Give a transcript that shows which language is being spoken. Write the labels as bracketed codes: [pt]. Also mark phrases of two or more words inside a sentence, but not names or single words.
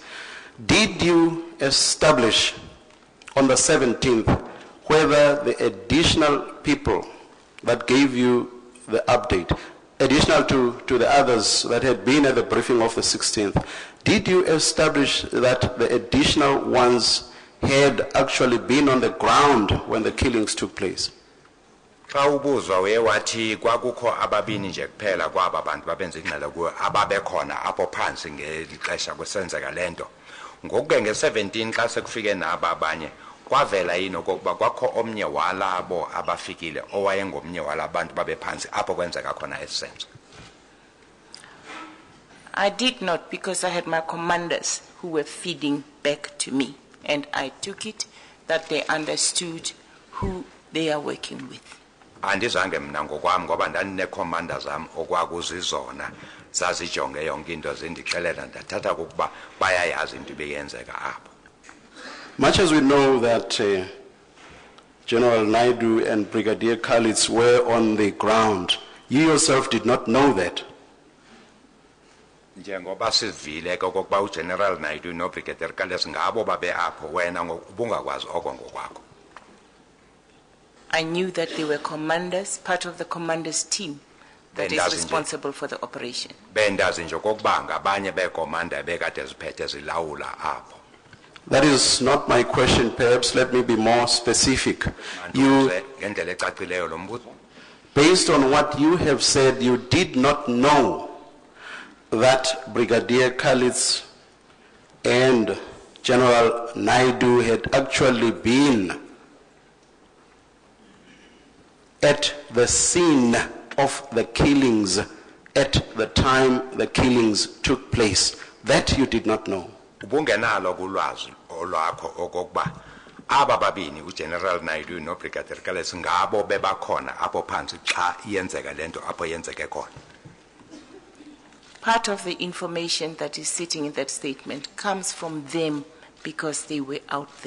[en] Did you establish on the 17th whether the additional people that gave you the update, additional to the others that had been at the briefing of the 16th, did you establish that the additional ones had actually been on the ground when the killings took place? [xh] Xa ubuzwa uye wathi kwakukho ababini nje kuphela kwaba bantu babenza ingxelo kuwe ababekhona apho phansi ngelixesha kusenzeka lento. Ngokuke nge-17 xa sekufike naba abanye kwavela yini okokuba kwakho omnye walabo abafikile owayengomnye walabantu babephansi apho kwenzeka khona esisenzo? [en] I did not, because I had my commanders who were feeding back to me, and I took it that they understood who they are working with. [xh] Andizange mna ngokwami ngoba ndandine-commander zam okwakuzizona zazijonge yonke into zindixelela ndathatha kokuba bayayazi into ibeyenzeka apho. [en] Much as we know that General Naidu and Brigadier Khalid were on the ground, you yourself did not know that. [xh] Njengoba sivile ke okokuba uGeneral Naidu noBrigadier Khalid ngabo babe apho wena ubungakwazi oko ngokwakho. [en] I knew that they were commanders, part of the commander's team that is responsible for the operation. [xh] Bendazi nje okokuba ngabanye bekomanda bekade ziphethe zilawula apho. [en] That is not my question. Perhaps let me be more specific. You, [xh] Ngendlela ecacileyo lo mbuzo. [en] based on what you have said, you did not know that Brigadier Khalid and General Naidu had actually been at the scene of the killings at the time the killings took place. That you did not know. [xh] Ubungenalo kulwazi olwakho okokuba aba babini uGeneral Naidu noBrigadier Khalid ngabo bebakhona apho phansi xa iyenzeka lento apho yenzeke khona. [en] part of the information that is sitting in that statement comes from them because they were out there.